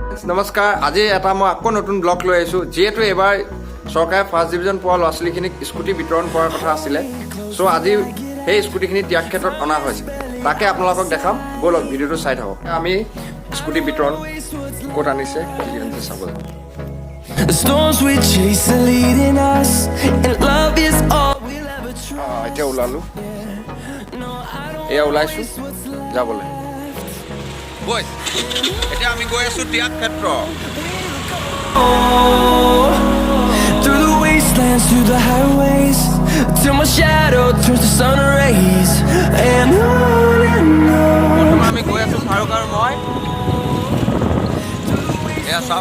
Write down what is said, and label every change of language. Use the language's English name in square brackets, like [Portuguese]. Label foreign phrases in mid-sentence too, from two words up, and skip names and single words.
[Assamese] নমস্কাৰ আজি এটা মই আকৌ নতুন ব্লগ লৈ আহিছো যেহেতু এবাৰ সরকারে [English] first division [Assamese] পোৱা ল'ৰা ছোৱালীখিনিক স্কুটি বিতৰণ কৰাৰ কথা আছিলে সো আজি সেই স্কুটিখিনি ত্যাগ ক্ষেত্ৰত অনা হৈছে তাকে আপোনালোকক দেখাম বলক ভিডিঅ'টো চাই থাকক আমি স্কুটি বিতৰণ ক'ত আনিছে চাবলৈ [English] The storms we chase are leading us, and love is all we'll ever try. [Assamese] এতিয়া ওলালো এয়া ওলাইছো যাবলৈ বই এতিয়া আমি গৈ আছো ত্যাগ ক্ষেত্ৰ [English] Through the wastelands, through the highways, till my shadow turns to sun rays, and on. [Assamese] আমি গৈ আছো ফাৰুক আৰু মই এয়া চাওক